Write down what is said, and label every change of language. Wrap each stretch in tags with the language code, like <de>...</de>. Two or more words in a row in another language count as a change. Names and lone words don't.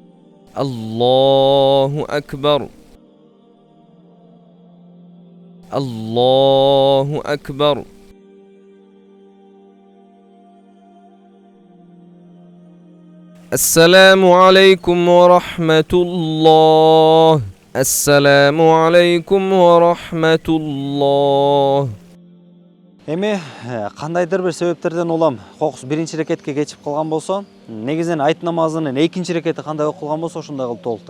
<ar>الله أكبر الله أكبر. السلام عليكم ورحمة الله. السلام عليكم ورحمة الله.</ar> <ky>Эми кандайдыр бир себептерден улам кокус биринчи рекетке кечип калган болсо, негизинен айт намазынын экинчи рекети кандай окулган болсо ошондой кылып толуктайт.</ky>